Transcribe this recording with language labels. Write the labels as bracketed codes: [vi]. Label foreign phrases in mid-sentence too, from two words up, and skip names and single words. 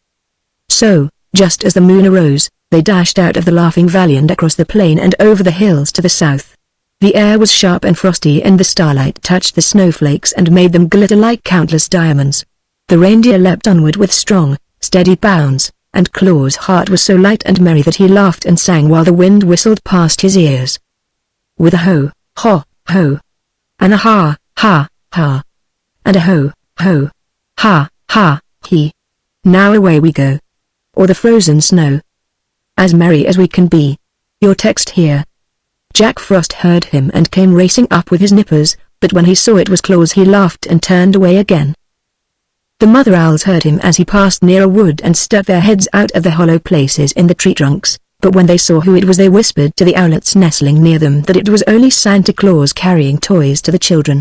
[en] So, just as the moon arose, they dashed out of the laughing valley and across the plain and over the hills to the south. The air was sharp and frosty and the starlight touched the snowflakes and made them glitter like countless diamonds. The reindeer leapt onward with strong, steady bounds, and Claus' heart was so light and merry that he laughed and sang while the wind whistled past his ears. With a ho, ho, ho, and a ha, ha, ha, and a ho, ho, ha, ha, he. Now away we go. O'er the frozen snow. As merry as we can be. Your text here. Jack Frost heard him and came racing up with his nippers, but when he saw it was Claus he laughed and turned away again. The mother owls heard him as he passed near a wood and stuck their heads out of the hollow places in the tree trunks, but when they saw who it was they whispered to the owlets nestling near them that it was only Santa Claus carrying toys to the children.